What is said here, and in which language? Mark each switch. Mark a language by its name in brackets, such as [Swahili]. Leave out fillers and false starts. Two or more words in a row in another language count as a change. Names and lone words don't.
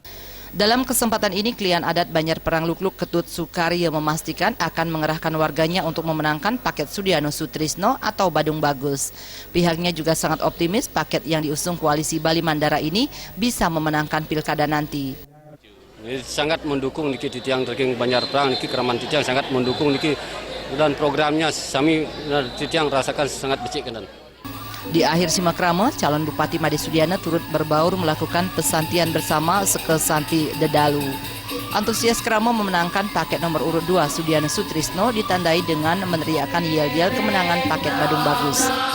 [Indonesian] Dalam kesempatan ini, klien adat Banjar Perang Lukluk Ketut Sukarya memastikan akan mengerahkan warganya untuk memenangkan paket Sudiano Sutrisno atau Badung Bagus. Pihaknya juga sangat optimis paket yang diusung koalisi Bali Mandara ini bisa memenangkan pilkada nanti. Sangat mendukung [Balinese] niki titiang [Indonesian] terking Banjar Perang niki Keraman titiang sangat mendukung niki dan programnya kami titiang rasakan sangat becik kan. Di akhir simekrama, calon Bupati Made Sudiana turut berbaur melakukan pesantian bersama Sekesanti Dedalu. Antusias krama memenangkan paket nomor urut 2 Sudiano Sutrisno ditandai dengan meneriakan yel-yel kemenangan paket Badung Bagus.